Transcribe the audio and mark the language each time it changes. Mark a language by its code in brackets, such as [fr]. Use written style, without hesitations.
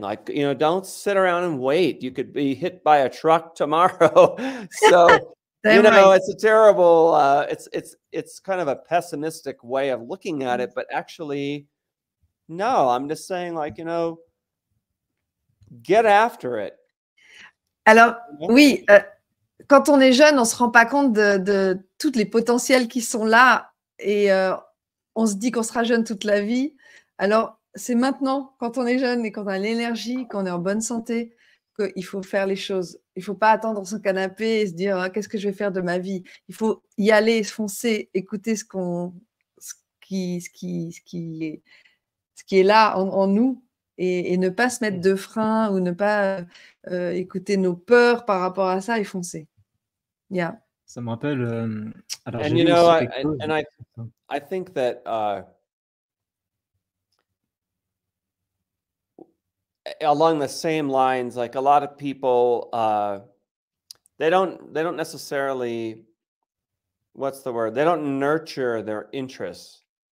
[en] Like, you know, don't sit around and wait. You could be hit by a truck tomorrow. So, you know, it's a terrible, it's kind of a pessimistic way of looking at it, but actually, no, I'm just saying, like, you know, get after it. [fr] Alors, oui, quand on est jeune, on ne se rend pas compte de tous les potentiels qui sont là, et on se dit qu'on sera jeune toute la vie. Alors, c'est maintenant, quand on est jeune et qu'on a l'énergie, qu'on est en bonne santé, qu'il faut faire les choses. Il ne faut pas attendre son canapé et se dire ah, qu'est-ce que je vais faire de ma vie. Il faut y aller, foncer, écouter ce qui est là en nous, et ne pas se mettre de frein, ou ne pas écouter nos peurs par rapport à ça, et foncer. [en] Yeah. [fr] Ça me rappelle. Alors, [en] And you know, I think that along the same lines, like a lot of people, they don't necessarily, what's the word? They don't nurture their interests.